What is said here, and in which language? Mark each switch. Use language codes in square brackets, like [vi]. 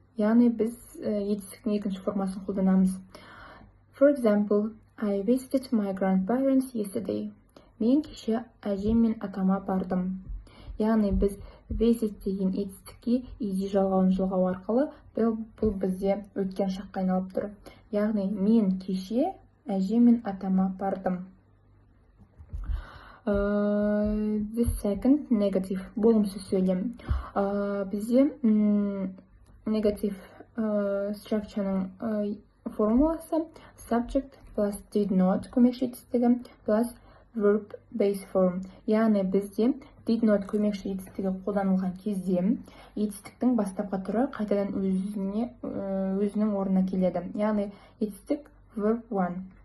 [kk] Яғни, біз етістіктің екінші формасын қолданамыз. [en] For example, I visited my grandparents yesterday. [kk] Мен кеше әжем мен атама бардым. Яғни, біз visit деген етістікке ed жалғауын жалғау арқылы бұл бізде өткен шаққа айналып тұр. Яғни, мен кеше әжем мен атама бардым. [en] The second negative [kk] болымсыз сөйлем. Бізде negative structure'ның формуласы [en] subject plus did not [kk] көмекші етістігі [en] plus verb base form. [kk] Яғни, бізде did not көмекші етістігі қолданылған кезде етістіктің бастапқы түрі қайтадан өзінің орнына келеді. Яғни, етістік verb 1.